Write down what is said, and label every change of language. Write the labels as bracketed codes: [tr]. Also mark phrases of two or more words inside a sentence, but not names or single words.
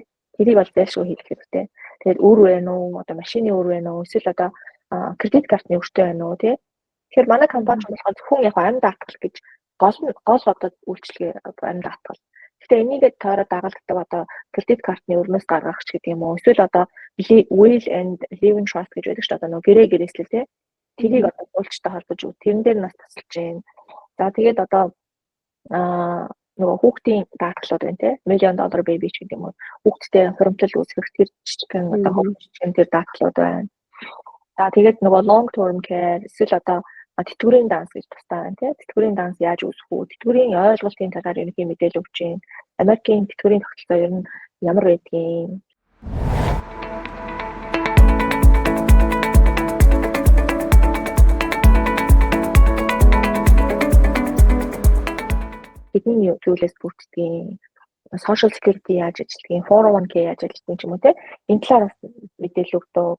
[mn] Тэрийг бол зайлшгүй хийх хэрэгтэй. Тэгээд үр вэ нүү, одоо машины үр вэ нүү, эсвэл одоо кредит картны өртөө байна уу, тий? Тэгэхээр манай компани болохоор зөвхөн яг амь даатгал гэж гол одоо үйлчлэгээ амь даатгал. Гэхдээ энийгээ тойроод дагалддаг одоо кредит картны өрнөөс гаргах ч гэдэг юм уу. Эсвэл одоо [en] will and live trust [mn] гэж байдаг шүү дээ. Одоо гэрээ гэрээслэл тий. Тэрийг одоо уулчтай холбож өг. Тэрэн дээр нас тасалж байна. За тэгээд одоо нөгөө хүүхдийн даатгалууд байна тий. $1 [en] million baby [mn] ч гэдэг юм уу. Хүүхдтэй хуримтлал үүсгэх тэр жижигхэн одоо хүүхдийн тэр даатгалууд байна. За тэгээд нөгөө [en] long term care [mn] эсвэл одоо тэтгэврийн данс гэж тустай байна тийм. Тэтгэврийн данс яаж үүсэх үү? Тэтгэврийн ойлголтын талаар ерөнхий мэдээлэл өгч байна. Америкийн тэтгэврийн тогтолцоо ер нь ямар байдгийг бидний зүйлээс бүрддэг [en] social security [mn] яаж ажилладаг, 401k яаж ажилладаг юм уу те энэ талаар бас мэдээлэл өгдөг.